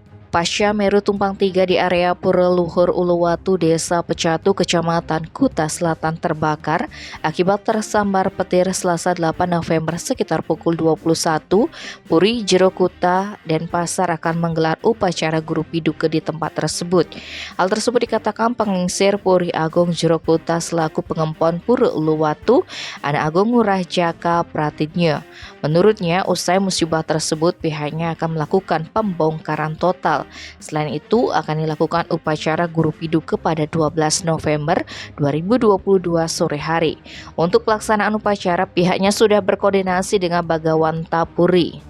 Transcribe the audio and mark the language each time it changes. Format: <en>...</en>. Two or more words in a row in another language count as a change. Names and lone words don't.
<id>Pasca Meru tumpang 3 di area Pura Luhur Uluwatu, Desa Pecatu, Kecamatan Kuta Selatan terbakar akibat tersambar petir Selasa 8 November sekitar pukul 21, Puri, Jero Kuta, Denpasar akan menggelar upacara guru piduka di tempat tersebut. Hal tersebut dikatakan pengingsir Puri Agung Jero Kuta selaku pengempon Pura Uluwatu, Ana Agung Ngurah Jaka Pratidnya. Menurutnya, usai musibah tersebut pihaknya akan melakukan pembongkaran total. Selain itu, akan dilakukan upacara guru piduka pada 12 November 2022 sore hari. Untuk pelaksanaan upacara, pihaknya sudah berkoordinasi dengan Bagawanta Puri.</id>